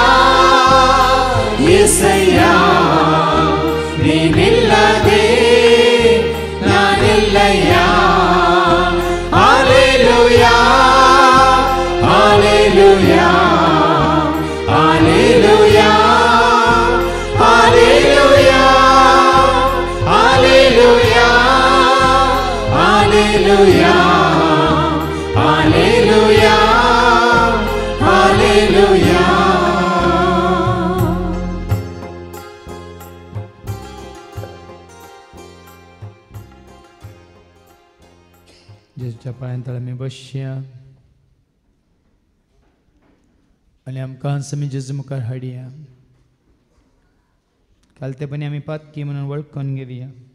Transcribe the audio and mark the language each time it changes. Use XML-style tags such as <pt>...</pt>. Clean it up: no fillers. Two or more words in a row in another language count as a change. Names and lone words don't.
<kn>యేసయ్య ನೀನಿಲ್ಲದೆ ನಾನಿಲ್ಲಯ್ಯ ಹಲ್ಲೆಲೂಯಾ ಹಲ್ಲೆಲೂಯಾ ಹಲ್ಲೆಲೂಯಾ ಹಲ್ಲೆಲೂಯಾ ಹಲ್ಲೆಲೂಯಾ ಹಲ್ಲೆಲೂಯಾ ಹಲ್ಲೆಲೂಯಾ ಹಲ್ಲೆಲೂಯಾ</kn> <kok>जेच्या पांयां आमी बसया आनी आमकां आमी जेजू मुखार हाडया कालतेपणी आमी पातकी म्हणून वळखून घेवया</kok>